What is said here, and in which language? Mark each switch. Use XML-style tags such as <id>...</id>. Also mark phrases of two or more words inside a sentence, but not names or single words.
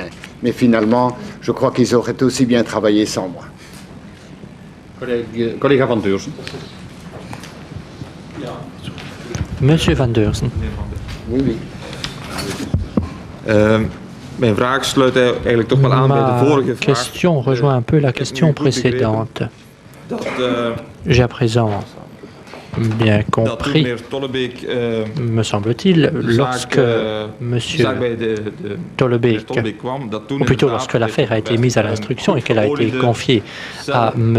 <fr>Mais finalement, je crois qu'ils auraient aussi bien travaillé sans moi.</fr> <nl>Collega Van Deursen.</nl> <fr>Monsieur Van Deursen. Oui, oui.</fr> <nl>Mijn vraag sluit eigenlijk toch wel aan bij de vorige vraag.</nl> <fr>Ma question rejoint un peu la question précédente. J'ai à présent bien compris, me semble-t-il, lorsque M. Tollebeek, ou plutôt lorsque l'affaire a été mise à l'instruction et qu'elle a été confiée à M.</fr>